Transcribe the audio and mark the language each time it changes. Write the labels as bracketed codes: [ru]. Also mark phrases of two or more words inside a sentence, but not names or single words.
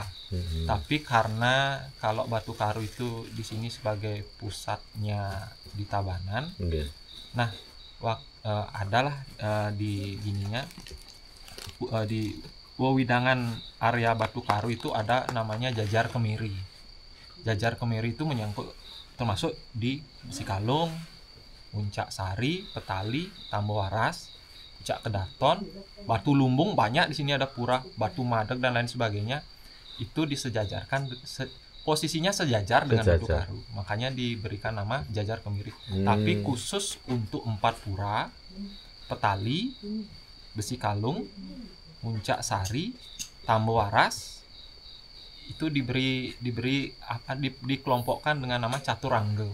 [id] Tapi karena kalau Batu Karu itu di sini sebagai pusatnya di Tabanan, nah adalah di gininya di wewidangan area Batu Karu itu ada namanya Jajar Kemiri. Jajar Kemiri itu menyangkut termasuk di Besikalung, Puncak Sari, Petali, Tombowaras, Pucak Kedaton, Batu Lumbung, banyak di sini ada pura, Batu Madeg dan lain sebagainya. Itu disejajarkan, posisinya sejajar dengan Batu Karu. Makanya diberikan nama Jajar Kemiri. Tapi khusus untuk 4 pura, Petali, Besikalung, Puncak Sari, Tombowaras, itu dikelompokkan dengan nama Caturangga.